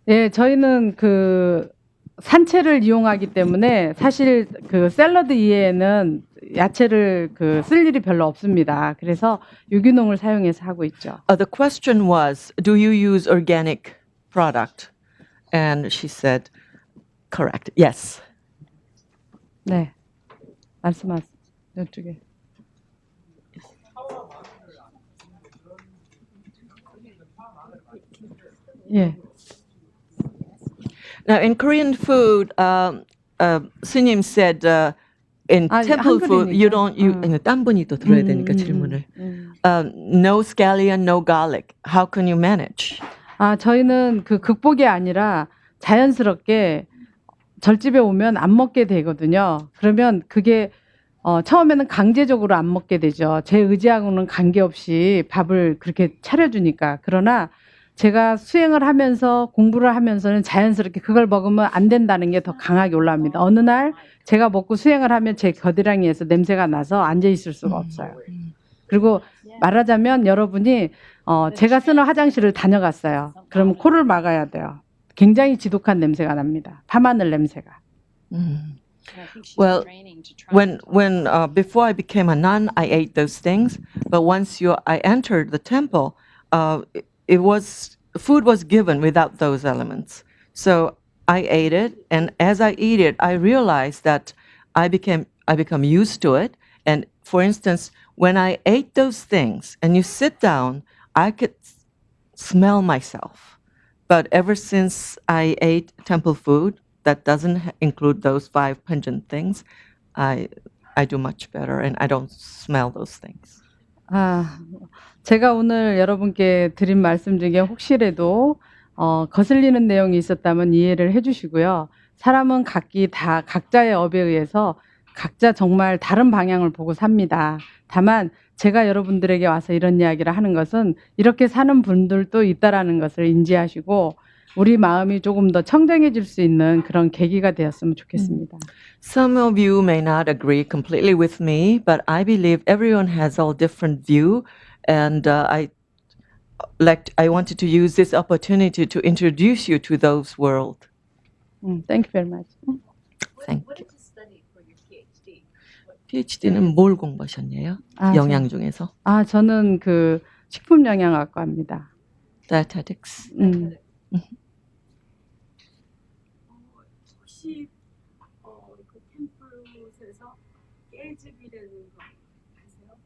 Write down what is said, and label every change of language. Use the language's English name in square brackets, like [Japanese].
[Korean] 예, 저희는 산채를 이용하기 때문에 사실 샐러드 이외에는 야채를 쓸 일이 별로 없습니다. 그래서 유기농을 사용해서 하고 있죠. [English] The question was, do you use organic product? And she said, correct, yes. [Korean] 네, 말씀하세요. 이쪽에. 예. [English] Now, in Korean food, 스님 said, in temple food, you don't, [Korean] 딴 분이 또 들어야 되니까 질문을. [English] No scallion, no garlic. How can you manage? [Korean] 저희는 극복이 아니라 자연스럽게 절집에 오면 안 먹게 되거든요. 그러면 그게 처음에는 강제적으로 안 먹게 되죠. 제 의지하고는 관계없이 밥을 그렇게 차려주니까. 그러나 제가 수행을 하면서 공부를 하면서는 자연스럽게 그걸 먹으면 안 된다는 게 더 강하게 올라옵니다. 어느 날 제가 먹고 수행을 하면 제 겨드랑이에서 냄새가 나서 앉아 있을 수가 없어요. 그리고 말하자면 여러분이 제가 쓰는 화장실을 다녀갔어요. 그러면 코를 막아야 돼요. 굉장히 지독한 냄새가 납니다. 파마늘 냄새가. [English] Well, when before I became a nun, I ate those things. But once I entered the temple, food was given without those elements. So I ate it, and as I eat it, I realized that I become used to it. And for instance, when I ate those things, and you sit down, I could smell myself. But ever since I ate temple food that doesn't include those 5 pungent things, I do much better, and I don't smell those things. [Korean] 제가 오늘 여러분께 드린 말씀 중에 혹시라도 거슬리는 내용이 있었다면 이해를 해주시고요. 사람은 각자의 업에 의해서 각자 정말 다른 방향을 보고 삽니다. 다만 제가 여러분들에게 와서 이런 이야기를 하는 것은 이렇게 사는 분들도 있다라는 것을 인지하시고 우리 마음이 조금 더 청정해질 수 있는 그런 계기가 되었으면 좋겠습니다. [English] Some of you may not agree completely with me, but I believe everyone has a different view, and I wanted to use this opportunity to introduce you to those world. Thank you very much. Thank you. [Korean] PhD는 뭘 공부하셨냐요? 영양 중에서? 저는 식품영양학과입니다. [English] Dietetics. [Korean] 혹시 그 템플에서 깨집이라는 거 아세요?